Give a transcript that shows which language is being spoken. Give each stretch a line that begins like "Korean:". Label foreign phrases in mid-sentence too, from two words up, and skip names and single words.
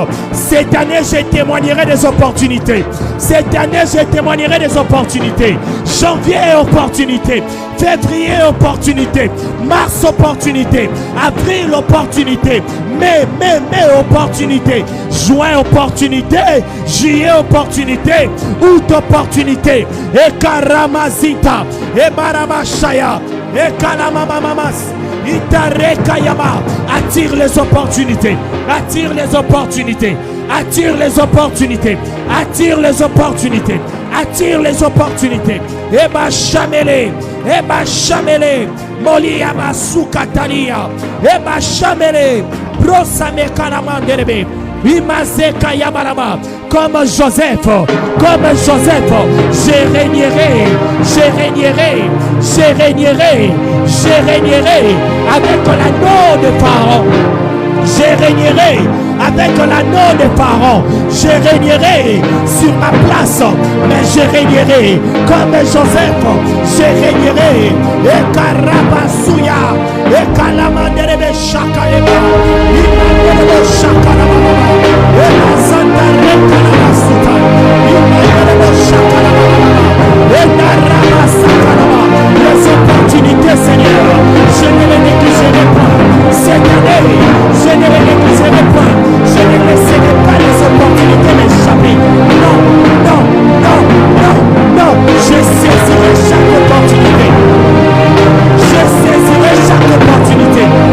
French: Cette année, je témoignerai des opportunités. Cette année, je témoignerai des opportunités. Janvier, opportunité. Février, opportunité. Mars, opportunité. Avril, opportunité. Mai, opportunité. Juin, opportunité. Juillet, opportunité. Août, opportunité. Et Karamazita. Et Baramashaya. Et Kalamamamas. Itarekayama. Attire les opportunités. Attire les opportunités. Attire les opportunités. Attire les opportunités. Attire les opportunités. Eba Chamele. Eba Chamele. Moliama Sukatalia. Eba Chamele. Brosame Kalamanderebe. Imazeka Yamarama. Comme Joseph, je régnerai, je régnerai, je régnerai, je régnerai avec l'anneau de Pharaon. Je régnerai avec l'anneau de Pharaon. Je régnerai sur ma place, mais je régnerai comme Joseph. Je régnerai. Et Karabasuya, et Kalamanderebe Shakalema, Imanderebe Shakalama, et la Santa Rekalabasuta, Imanderebe Shakalama, et Narabasakalama. Les opportunités, Seigneur, je ne les négligerai pas. Cette année, je ne les négligerai pas. Je ne laisserai pas les opportunités m'échapper. Non, non, non, non, non. Je saisirai chaque opportunité. Je saisirai chaque opportunité.